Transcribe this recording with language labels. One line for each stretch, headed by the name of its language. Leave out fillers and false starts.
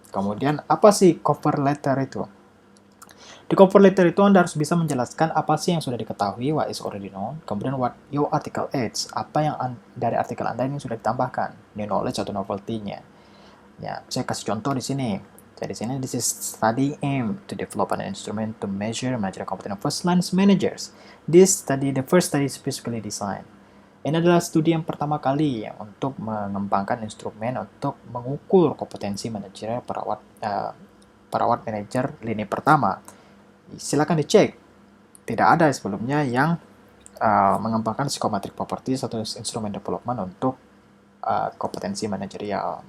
Indonesian: Kemudian apa sih cover letter itu? Di cover letter itu Anda harus bisa menjelaskan apa sih yang sudah diketahui,
English: what is already known,
Indonesian: kemudian
English: what your article adds,
Indonesian: apa yang dari artikel Anda ini sudah ditambahkan, new knowledge atau novelty-nya. Ya, saya kasih contoh di sini. baca di sini,
English: this is study aim to develop an instrument to measure managerial competence of first line managers. This study, the first study specifically designed.
Indonesian: Ini adalah studi yang pertama kali untuk mengembangkan instrumen untuk mengukur kompetensi manajerial perawat manajer lini pertama. Silakan dicek. Tidak ada sebelumnya yang mengembangkan psychometric properties atau instrumen development untuk kompetensi manajerial.